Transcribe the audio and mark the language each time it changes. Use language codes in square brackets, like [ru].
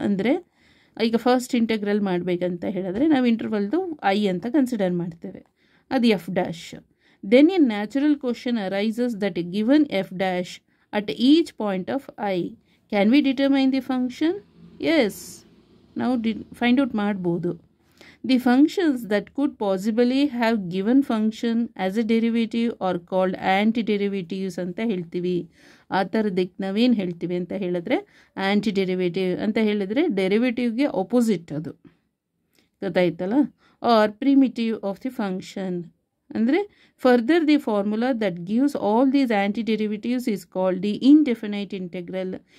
[kn] ಅಂದರೆ ಈಗ first integral ಮಾಡಬೇಕಂತ ಹೇಳಿದ್ರೆ ನಾವು ಇಂಟರ್ವಲ್ದು ಐ ಅಂತ ಕನ್ಸಿಡರ್ ಮಾಡ್ತೇವೆ, ಅದು F dash. [en] Then a natural question arises that given F dash at each point of I can we determine the function? [kn] S, ನಾವು ಫೈಂಡ್ ಔಟ್ ಮಾಡ್ಬೋದು. [en] The functions that could possibly have given function as a derivative are called antiderivatives [kn] ಅಂತ ಹೇಳ್ತೀವಿ. ಆ ಥರದಕ್ಕೆ ನಾವೇನು ಹೇಳ್ತೀವಿ ಅಂತ ಹೇಳಿದ್ರೆ ಆ್ಯಂಟಿಡೆರಿವೇಟಿವ್ ಅಂತ ಹೇಳಿದ್ರೆ ಡೆರಿವೇಟಿವ್ಗೆ ಅಪೋಸಿಟ್ ಅದು. ಗೊತ್ತಾಯ್ತಲ್ಲ. [en] Or primitive of the function. ಅಂದರೆ further the formula that gives all these antiderivatives is called the indefinite integral.